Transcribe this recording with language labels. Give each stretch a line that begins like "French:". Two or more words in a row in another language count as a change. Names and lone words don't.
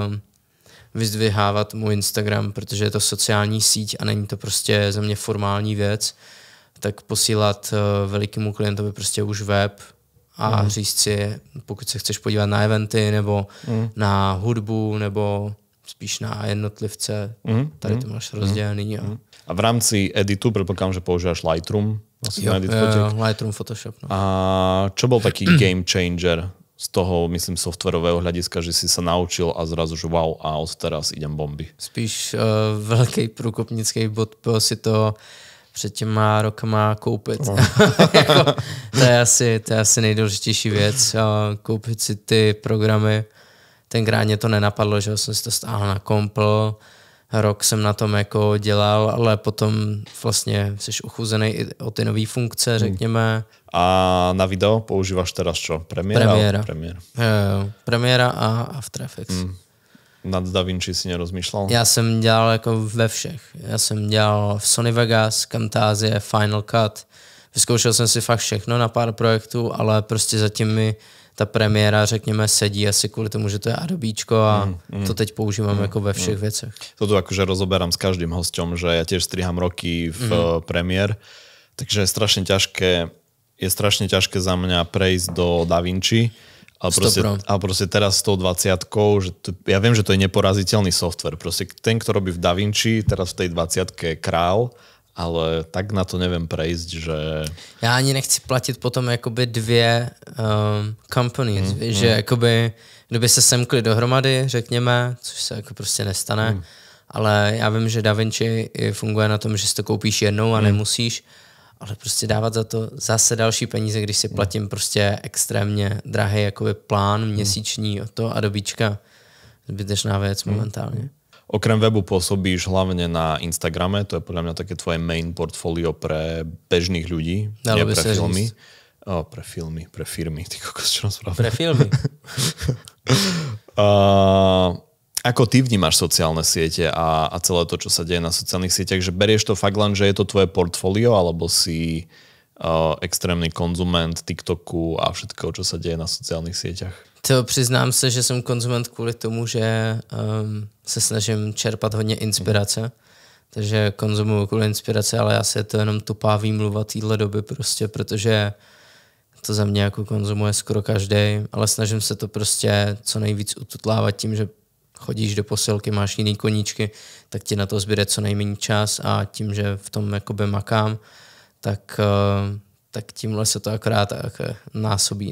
Czech: vyzdvihávat můj Instagram, protože je to sociální síť a není to prostě za mě formální věc, tak posílat velikému klientovi prostě už web a říct si, pokud se chceš podívat na eventy nebo na hudbu nebo spíš na jednotlivce, tady to máš rozdělený.
Slovak: A v rámci editu, predpokladám, že používaš Lightroom?
Czech: Jo, Lightroom, Photoshop. No.
Slovak: A čo bol taký
English: game changer
Slovak: z toho, myslím, softwarového hľadiska, že si sa naučil a zrazu, že wow, a od teraz idem bomby?
Czech: Spíš velký průkopnický bod byl si to před těma rokama koupit. No. Jako, to je asi nejdůležitější věc. Koupit si ty programy. Tenkrát mě to nenapadlo, že jsem si to stáhl na kompl. Rok jsem na tom jako dělal, ale potom vlastně jsi uchuzený i o ty nové funkce, řekněme.
Slovak: A na video používáš teraz čo? Premiéra. Premiéra a After Effects. Nad DaVinci si nerozmýšlel?
Czech: Já jsem dělal jako ve všech. Já jsem dělal v Sony Vegas, Camtasia, Final Cut. Vyzkoušel jsem si fakt všechno na pár projektů, ale prostě zatím mi ta premiéra, řekněme, sedí asi kvůli tomu, že to je Adobíčko a to teď používám jako ve všech věcech.
Slovak: Toto akože rozoberám s každým hosťom, že ja tiež striham roky v Premiér, takže je strašne ťažké za mňa prejsť do DaVinci Ale proste teraz s tou 20-kou, že ja viem, že to je neporaziteľný software. Proste ten, kto robí v DaVinci, teraz v tej 20-ke je král, ale tak na to neviem prejsť, že...
Czech: Já ani nechci platit potom jakoby dvě companies, že jakoby, kdyby se semkli dohromady, řekněme, což se jako prostě nestane, ale já vím, že DaVinci funguje na tom, že si to koupíš jednou a nemusíš, ale prostě dávat za to zase další peníze, když si platím prostě extrémně drahý jakoby plán měsíční o to Adobíčka. Zbytečná věc momentálně.
Slovak: Okrem webu pôsobíš hlavne na Instagrame, to je podľa mňa také tvoje main portfólio pre bežných ľudí, nie pre filmy. Pre firmy, ty kokos, čo nám spravil? Pre filmy. Ako ty vnímaš sociálne siete a celé to, čo sa deje na sociálnych sieťach, že berieš to fakt len, že je to tvoje portfólio, alebo si extrémny konzument TikToku a všetkého, čo sa deje na sociálnych sieťach?
Czech: To přiznám se, že jsem konzument kvůli tomu, že se snažím čerpat hodně inspirace. Takže konzumuju kvůli inspirace, ale asi je to jenom tupá výmluva téhle doby prostě, protože to za mě jako konzumuje skoro každý, ale snažím se to prostě co nejvíc ututlávat tím, že chodíš do posilky, máš jiný koníčky, tak ti na to zbyde co nejméně čas a tím, že v tom jakoby makám, tak tímhle se to akorát tak násobí.